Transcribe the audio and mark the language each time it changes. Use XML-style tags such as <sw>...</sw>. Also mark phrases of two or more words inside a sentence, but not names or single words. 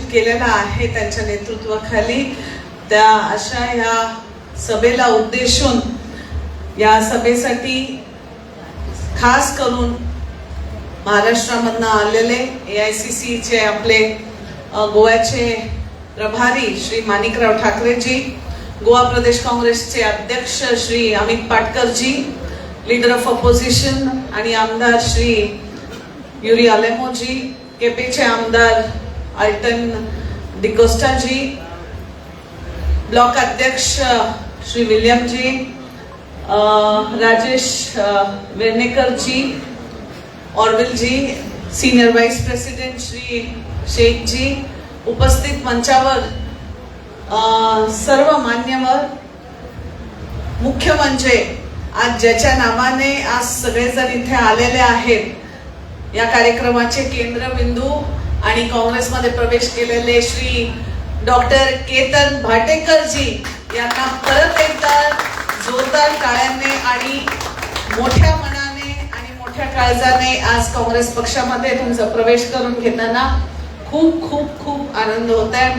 <mr>केलेला आहे त्यांच्या नेतृत्वाखाली, त्या अशा ह्या सभेला उद्देशून या सभेसाठी खास करून महाराष्ट्रामधनं आलेले AICC चे आपले गोव्याचे प्रभारी श्री माणिकराव ठाकरेजी, गोवा प्रदेश काँग्रेसचे अध्यक्ष श्री अमित पाटकरजी,</mr> <en>leader of opposition</en> <mr>आणि आमदार श्री युरी अलेमोजी, केपेचे आमदार अल्टन डिकोस्टाजी, ब्लॉक अध्यक्ष श्री विलियमजी, राजेश वेर्णेकरजी, ऑर्विलजी,</mr> <en>senior vice president</en> <mr>श्री शेखजी, उपस्थित मंचावर सर्व मान्यवर, मुख्य म्हणजे आज ज्याच्या नावाने आज सगळेजण इथे आलेले आहेत, या कार्यक्रमाचे केंद्रबिंदू आणि काँग्रेसमध्ये प्रवेश केलेले श्री डॉक्टर केतन भाटेकरजी यांना परत एकदा जोरदार टाळ्यांनी आणि मोठ्या मनाने आणि मोठ्या काळजाने आज काँग्रेस पक्षामध्ये तुमचा प्रवेश करून घेताना खूप खूप खूप आनंद होत आहे.</mr>